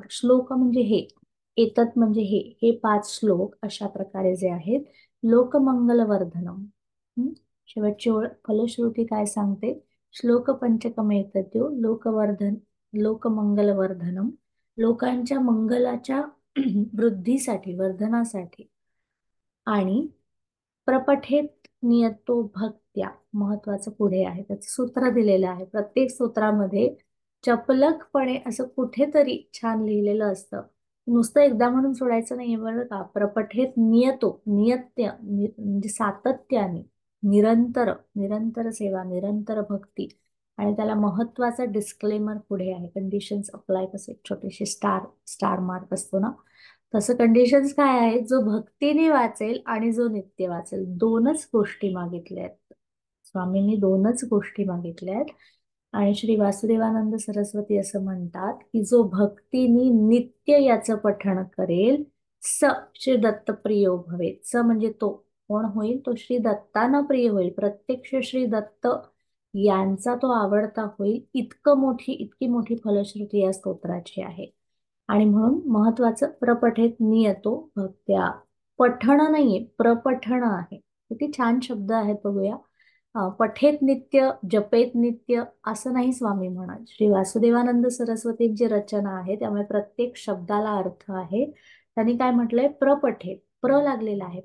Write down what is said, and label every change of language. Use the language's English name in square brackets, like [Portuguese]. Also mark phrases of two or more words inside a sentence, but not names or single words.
[Marathi] श्लोक म्हणजे हे, एतत् म्हणजे हे 5 श्लोक अशा प्रकारे जे आहेत लोकमंगलवर्धनम. शेवटची ओळ फलश्रुती काय सांगते, [Sanskrit] श्लोक पंचकमेतद्यो लोकमंगलवर्धनम, [Marathi] लोकांच्या मंगलाच्या वृद्धीसाठी, वर्धनासाठी. [Sanskrit] आणि प्रपठेत नियतो भक्त्या, [Marathi] महत्वाचं पुढे आहे त्याचं सूत्र दिलेलं आहे. प्रत्येक सूत्रामध्ये चपलकपणे असं कुठेतरी छान लिहिलेलं असतं. नुसतं एकदा म्हणून सोडायचं नाहीये बरं का. [Sanskrit] प्रपठेत नियतो, [Marathi] म्हणजे सातत्याने, निरंतर, निरंतर सेवा, निरंतर भक्ती. आणि त्याला महत्वाचा डिस्क्लेमर पुढे आहे, [English] conditions apply [Marathi] कसे छोटेसे [English] star mark [Marathi] असतो ना तसं कंडिशन्स काय आहेत, जो भक्तीने वाचेल आणि जो नित्य वाचेल, दोनच गोष्टी मागितल्या आहेत स्वामींनी, दोनच गोष्टी मागितल्या आहेत. आणि श्री वासुदेवानंद सरस्वती असं म्हणतात की जो भक्तीने नित्य याचं पठण करेल [Sanskrit] स श्री दत्त प्रियो भवेत. [Marathi] स म्हणजे तो कोण होईल, तो श्री दत्तांना प्रिय होईल, प्रत्यक्ष श्री दत्त यांचा तो आवडता होईल. इतकी मोठी फलश्रुती या स्तोत्राची आहे. आणि म्हणून महत्वाचं [Sanskrit] प्रपठेत नियतो भक्त्या, [Marathi] पठण नाहीये प्रपठण आहे. किती छान शब्द आहेत बघूया. [Sanskrit] पठेत नित्य, जपेत नित्य [Marathi] असं नाही स्वामी म्हणत. श्री वासुदेवानंद सरस्वतींची रचना आहे त्यामुळे प्रत्येक शब्दाला अर्थ आहे. त्यांनी काय म्हटलंय, प्रपठेत, प्र लागलेला आहे.